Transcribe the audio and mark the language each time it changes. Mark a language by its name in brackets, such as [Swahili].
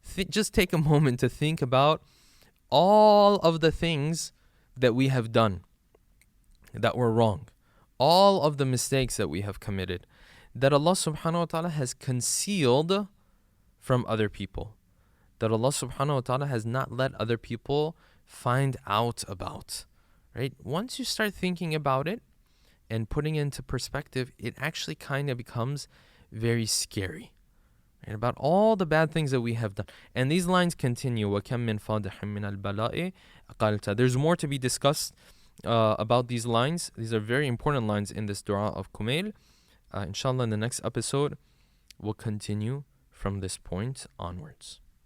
[English] Just take a moment to think about all of the things that we have done that were wrong, all of the mistakes that we have committed, that Allah subhanahu wa ta'ala has concealed from other people, that Allah subhanahu wa ta'ala has not let other people find out about, right? Once you start thinking about it and putting it into perspective, it actually kind of becomes very scary, right? About all the bad things that we have done. And these lines continue, [Arabic] وَكَمْ مِنْ فَادِحٍ مِنَ الْبَلَاءِ قَلْتَ. [English] There's more to be discussed about these lines. These are very important lines in this dua of Kumail. Inshallah, in the next episode, we'll continue from this point onwards.